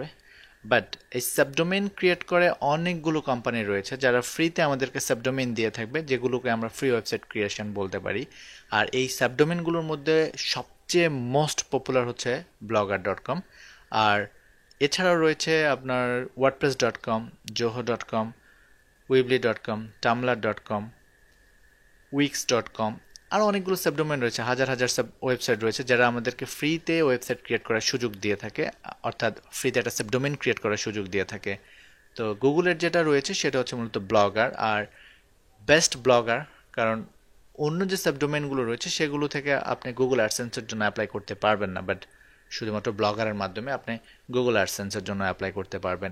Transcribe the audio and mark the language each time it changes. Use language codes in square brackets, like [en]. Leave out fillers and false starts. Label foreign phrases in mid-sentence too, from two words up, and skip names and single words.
[bn] বাট এই [en] subdomain create [bn] করে অনেকগুলো কোম্পানি রয়েছে যারা ফ্রিতে আমাদেরকে সাবডোমেইন দিয়ে থাকবে, যেগুলোকে আমরা [en] free website creation [bn] বলতে পারি। আর এই সাবডোমেইনগুলোর মধ্যে সবচেয়ে [en] most popular [bn] হচ্ছে blogger.com, আর এছাড়াও রয়েছে আপনার wordpress.com, zoho.com, weebly.com, tumblr.com, wix.com, আরও অনেকগুলো সাবডোমেইন রয়েছে, হাজার হাজার ওয়েবসাইট রয়েছে যারা আমাদেরকে ফ্রিতে [en] website create [bn] করার সুযোগ দিয়ে থাকে, অর্থাৎ ফ্রিতে একটা [en] subdomain create [bn] করার সুযোগ দিয়ে থাকে। তো গুগলের যেটা রয়েছে সেটা হচ্ছে মূলত ব্লগার, আর [en] best Blogger, [bn] কারণ অন্য যে সাবডোমেইনগুলো রয়েছে সেগুলো থেকে আপনি গুগল অ্যাডসেন্সের জন্য অ্যাপ্লাই করতে পারবেন না, বাট শুধুমাত্র ব্লগারের মাধ্যমে আপনি গুগল অ্যাডসেন্সের জন্য অ্যাপ্লাই করতে পারবেন।